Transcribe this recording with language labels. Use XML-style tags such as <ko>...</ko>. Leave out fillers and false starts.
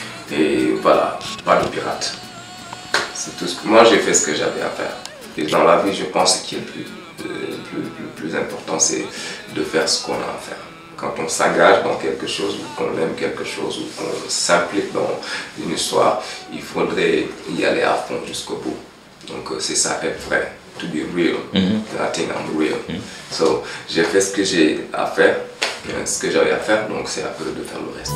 <fr>Et voilà, pas de pirate. C'est tout ce que moi j'ai fait, ce que j'avais à faire. Et dans la vie, je pense que le plus important, c'est de faire ce qu'on a à faire. Quand on s'engage dans quelque chose, ou qu'on aime quelque chose, ou qu'on s'implique dans une histoire, il faudrait y aller à fond jusqu'au bout. Donc c'est ça, être vrai.</fr> <en>To be real, I think I'm real. So,</en> <fr>j'ai fait ce que j'ai à faire, ce que j'avais à faire, donc c'est à eux de faire le reste.</fr>